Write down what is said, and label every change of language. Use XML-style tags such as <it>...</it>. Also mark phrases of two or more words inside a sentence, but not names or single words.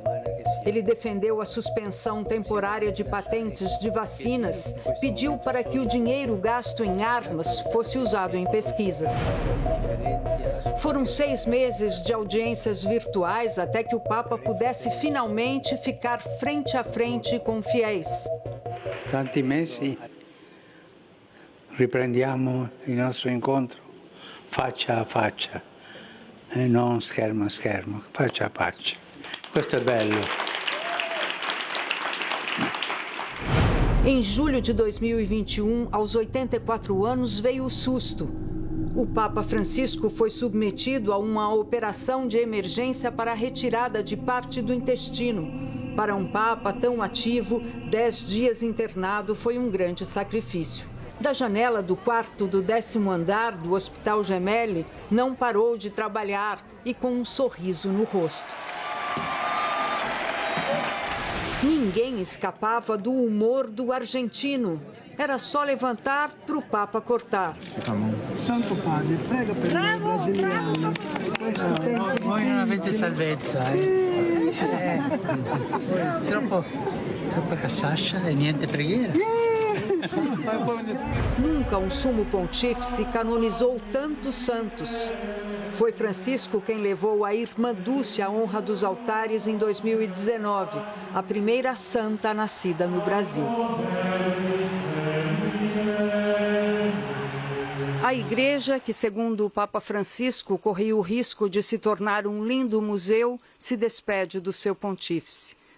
<pt>Ele defendeu a suspensão temporária de patentes de vacinas, pediu para que o dinheiro gasto em armas fosse usado em pesquisas. Foram 6 meses de audiências virtuais até que o Papa pudesse finalmente ficar frente a frente com fiéis.</pt> <it>Tanti mesi riprendiamo il nostro incontro faccia a faccia e non schermo a schermo, faccia a faccia. Questo è bello.</it> <pt>Em julho de 2021, aos 84 anos, veio o susto. O Papa Francisco foi submetido a uma operação de emergência para a retirada de parte do intestino. Para um Papa tão ativo, 10 dias internado foi um grande sacrifício. Da janela do quarto do 10º andar do Hospital Gemelli, não parou de trabalhar e com um sorriso no rosto. Ninguém escapava do humor do argentino. Era só levantar para o Papa cortar.</pt> <it>Santo Padre, prega per noi brasiliani. Voi non avete salvezza, Troppa cachaça e niente preghiera.</it> <pt>Nunca um sumo pontífice canonizou tantos santos. Foi Francisco quem levou a Irmã Dulce à honra dos altares em 2019, a primeira santa nascida no Brasil. A igreja, que segundo o Papa Francisco corria o risco de se tornar um lindo museu, se despede do seu pontífice.</pt>